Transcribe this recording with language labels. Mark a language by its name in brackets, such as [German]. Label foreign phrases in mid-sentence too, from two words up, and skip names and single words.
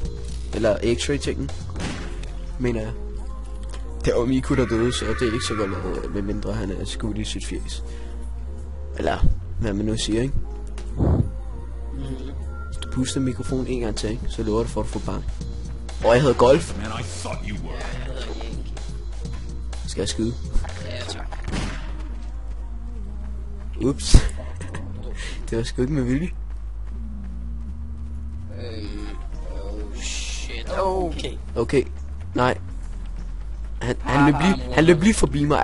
[Danish] Eller X-ray-tingen. Mener jeg. Det var Miko, der døde, så det er ikke så godt lavet, medmindre han er skudt i sit fjes. Eller, hvad man nu siger, ikke? Hvis du puster mikrofonen en gang til, ikke? Så lover det for at få bang. Og jeg hedder Golf. [English] Man, I thought you were. [Danish] Jeg hedder Yankee. Skal jeg skyde? Ja, tak. Ups. Det var sgu ikke med vilje. [English] Oh shit. Okay. [Danish] Okay. Nej. Han løb lige forbi mig.